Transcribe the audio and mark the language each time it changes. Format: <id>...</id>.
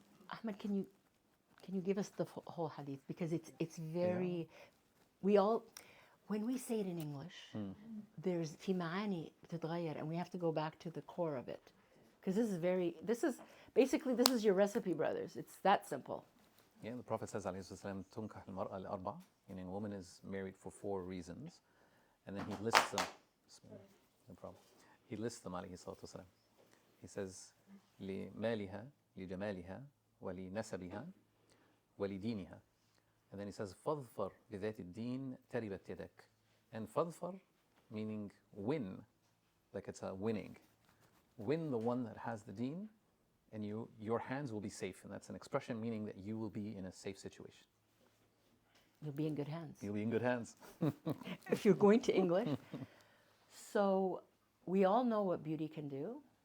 <en>Ahmed, can you give us the whole hadith, because it's very we all, when we say it in English, there's</en> <ar>في معاني بتتغير,</ar> <en>and we have to go back to the core of it, because this is your recipe, brothers. It's that simple. Yeah, the Prophet says,</en> <ar>عليه الصلاة والسلام, تنكح المرأة لأربع,</ar> <en>meaning a woman is married for 4 reasons, and then he lists them. No problem. He lists them,</en> <ar>عليه الصلاة والسلام.</ar> <en>He says,</en> <ar>لمالها, لجمالها, ولنسبها, ولدينها.</ar> <en>And then he says,</en> <ar>فاظفر بذات الدين تربت يدك.</ar> <en>And فاظفر meaning win, like it's a winning. Win the one that has the deen, and your hands will be safe. And that's an expression meaning that you will be in a safe situation. You'll be in good hands. You'll be in good hands. If you're going to English. So we all know what beauty can do.</en>